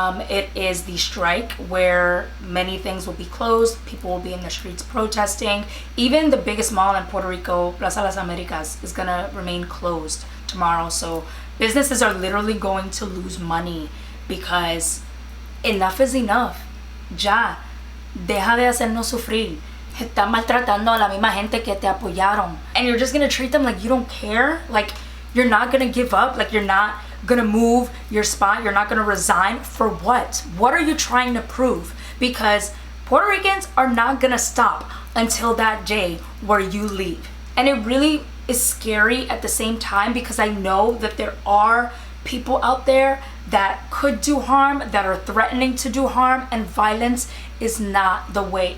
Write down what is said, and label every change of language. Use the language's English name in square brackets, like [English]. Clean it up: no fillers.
[English] It is the strike where many things will be closed. People will be in the streets protesting. Even the biggest mall in Puerto Rico, Plaza Las Americas, is gonna remain closed tomorrow. So businesses are literally going to lose money because enough is enough. [Spanish] Ya. Deja de hacernos sufrir. Están maltratando a la misma gente que te apoyaron. [English] And you're just gonna treat them like you don't care? Like you're not gonna give up? Like you're not gonna move your spot? You're not gonna resign? For what? What are you trying to prove? Because Puerto Ricans are not gonna stop until that day where you leave. And it really is scary at the same time, because I know that there are people out there that could do harm, that are threatening to do harm, and violence is not the way.